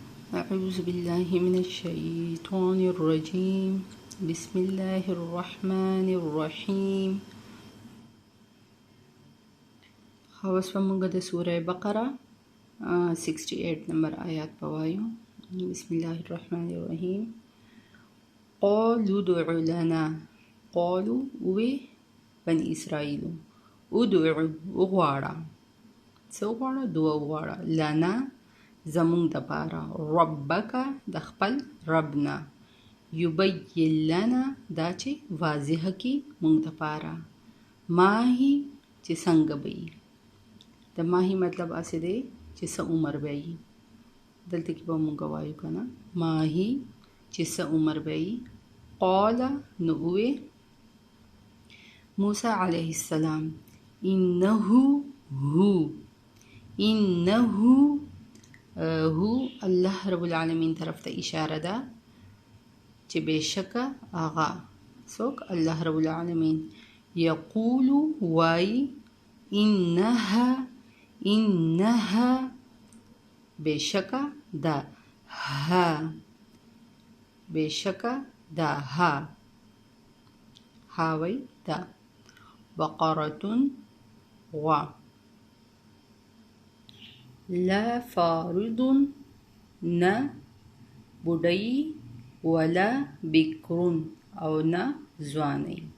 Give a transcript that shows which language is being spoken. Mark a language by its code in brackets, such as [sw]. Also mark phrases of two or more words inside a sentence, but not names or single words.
[ar] أعوذ بالله من الشيطان الرجيم بسم الله الرحمن الرحيم. [ps] خواص ومونږ د سوره بقره 68 نمبر آیات پوایو. [ar] بسم الله الرحمن الرحيم. قالوا ادع لنا، قالوا [ps] وی بني اسرائيل، ادعو وغواړه، څه وغواړه؟ دعا وغواړه، لنا زمونږ د پاره، ربک د خپل ربنا، [ar] یبین لنا [ps] دا چې واضح کی مونږ د پاره، ماهی چې څنګه به وي. د ماهی مطلب اسې دی چې څه عمر به وي. دلته کې به مونږ وایو که نه ماهی چې څه عمر به وي. قال نو ووی موسی علیه السلام انه هو الله رب العالمین طرف ته اشاره ده چې بېشکه هغه څوک الله رب العالمین یقول وای انها بېشکه ده بېشکه ده وای ده بقرة غوا [ar] لا فارض [ps] نه بوډۍ [ar] ولا بکرون [ps] او نه ځوانۍ،